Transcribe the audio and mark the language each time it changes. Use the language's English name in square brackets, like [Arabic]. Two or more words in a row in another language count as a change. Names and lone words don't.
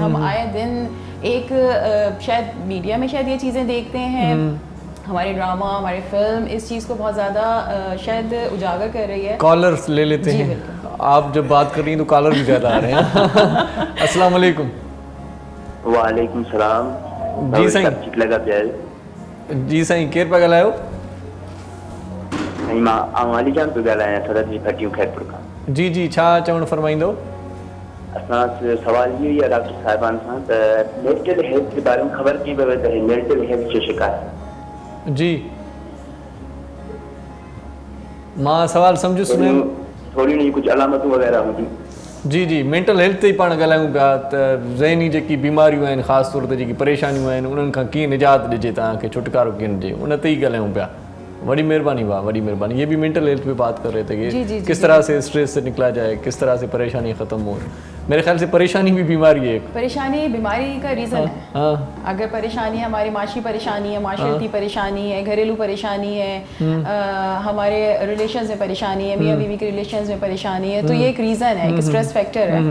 [Urdu] ہم آئے دن ایک شاید میڈیا میں شاید یہ چیزیں دیکھتے ہیں، ہمارے ڈرامہ، ہماری فلم اس چیز کو بہت زیادہ شاید اجاگر کر رہی ہے. کالرز لے لیتے ہیں، آپ جب بات کر رہی ہیں تو کالر بھی زیادہ آ رہے ہیں. [Arabic] السلام عليكم. وعليكم السلام. [Sindhi] जी साईं, [Urdu] ٹھیک لگا پیار. [Sindhi] जी साईं, केर पे ॻाल्हायो? साईं मां आवाली जान पे ॻाल्हायां, थदर जी फटियूं खैरपुर खां। जी छा चवणु फरमाईंदो? असां सवाल इहो ई आहे डॉक्टर साहिबान सां त [English] mental health [Sindhi] जे बारे में ख़बर कीअं पवे त [English] mental health [Sindhi] जो शिकायत? जी मां सवाल सम्झुसि में थोड़ी नहीं कुछ अलामतूं वग़ैरह हूंदियूं। जी [English] mental health [Sindhi] ते पाण ॻाल्हायूं पिया त ज़हनी जेकी बीमारियूं आहिनि, ख़ासि तौर ते जेकी परेशानियूं आहिनि, उन्हनि खां कीअं निजात ॾिजे, तव्हांखे छुटकारो कीअं ॾिजे, उन ते ई ॻाल्हायूं पिया। [Urdu] بڑی مہربانی واہ، بڑی مہربانی۔ یہ بھی [English] mental health [Urdu] پہ بات کر رہے تھے کہ کس طرح سے اسٹریس سے نکلا جائے، کس طرح سے پریشانی ختم ہو. میرے خیال سے پریشانی بھی بیماری ہے, پریشانی بیماری کا ریزن ہے۔ اگر پریشانی ہماری معاشی پریشانی ہے، معاشرتی پریشانی ہے، گھریلو پریشانی ہے، ہمارے ریلیشنز میں پریشانی ہے، میاں بیوی کے ریلیشنز میں پریشانی ہے، تو یہ ایک ریزن ہے، ایک [English] stress factor [Urdu] ہے.